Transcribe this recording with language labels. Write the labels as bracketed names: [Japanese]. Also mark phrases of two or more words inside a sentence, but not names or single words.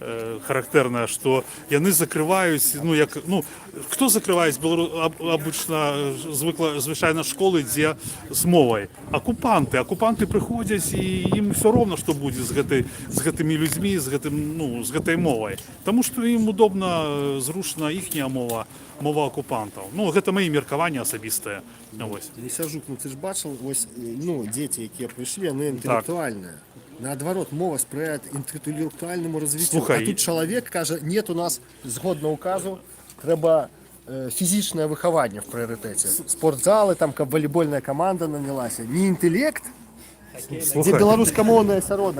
[Belarusian] характерна, што яны закрываюць, ну як, ну хто закрываюць обычна звычайна школы, дзе з мовай? Акупанты прыходзяць і ім все роўна, што будзе з гэтымі людзьмі, з гэтай мовай. Таму што ім удобна, зручна іхняя мова акупантаў. Ну, гэта мае меркаванні асабістыя. [Ukrainian] Лісяжук, ну ти ж бачив, ось, ну, діти, які прийшли, вони інтелектуальні. Наоборот, мова сприяє інтелектуальному розвиттю. Слухай, а тут чоловік каже, ні, у нас, згодно указу, треба фізичне виховання в пріоритеті. Спортзали, там, волейбольна команда нанялася. Не інтелект, де белорусскомовний осередок.